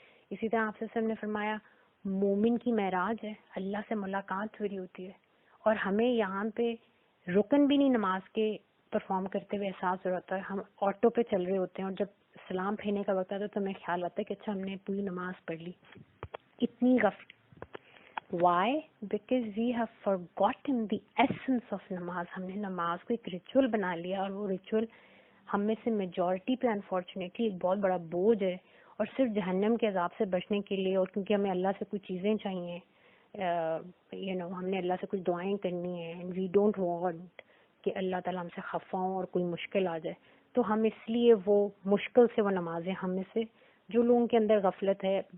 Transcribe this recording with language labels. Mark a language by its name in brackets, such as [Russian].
[Urdu] اسی طرح آپ سے نے فرمایا مومن کی معراج ہے, اللہ سے ملاقات ہو رہی ہوتی ہے, اور ہمیں یہاں پہ رکن بھی نہیں نماز کے پرفارم کرتے ہوئے احساس ہو رہا ہے. ہم آٹو پہ چل رہے ہوتے ہیں, اور جب سلام پھیرنے کا وقت آتا ہے تو ہمیں خیال آتا ہے کہ اچھا ہم نے پوری نماز پڑھ لی. اتنی غفلت. [English] Why? Because we have forgotten the essence of نماز. [Urdu] ہم نے نماز کو ایک ریچول بنا لیا, اور وہ ریچول ہم میں سے میجورٹی پہ انفارچونیٹلی ایک بہت بڑا بوجھ ہے, اور صرف جہنم کے عذاب سے بچنے کے لیے, اور کیونکہ ہمیں اللہ سے کچھ چیزیں چاہیے, ہم نے اللہ سے کچھ دعائیں کرنی ہیں, اینڈ وی ڈونٹ وانٹ کہ اللہ تعالیٰ ہم سے خفا ہوں اور کوئی مشکل آ جائے, تو ہم اس لیے وہ مشکل سے وہ نمازیں ہم میں سے جو لوگوں کے اندر غفلت ہے.